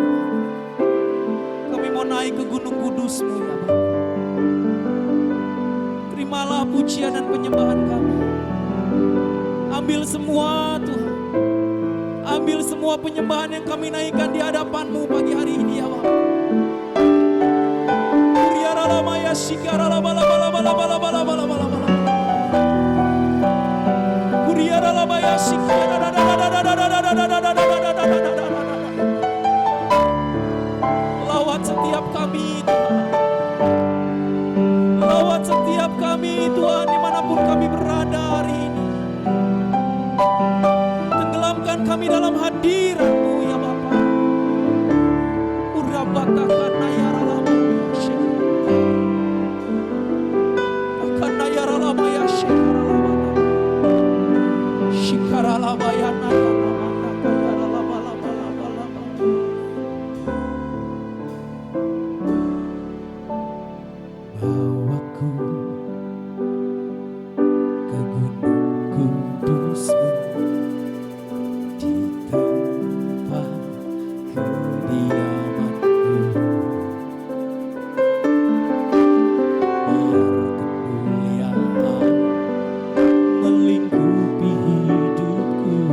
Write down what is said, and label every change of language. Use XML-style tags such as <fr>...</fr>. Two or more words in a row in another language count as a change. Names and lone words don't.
<id>Kami mau naik ke gunung kudus-Mu ya Bapa. Terimalah pujian dan penyembahan kami. Ambil semua Tuhan. Ambil semua penyembahan yang kami naikkan di hadapan-Mu pagi hari ini ya Bapa. Kuriaralamaya shikaralabalabalabalabalabalabalabalabala. Kuriaralamaya lawat setiap kami Tuhan. Lawat setiap kami Tuhan, dimanapun kami berada hari ini. Tenggelamkan kami dalam hadirat-Mu ya Bapa. Urabatakan nayaralama akan nayaralama ya shekaralama shikaralama ya nayaralama kayaralama. Bawaku ke gunung kudus-Mu, di tempat kediaman-Mu. Biar kemuliaan melingkupi hidupku.</id>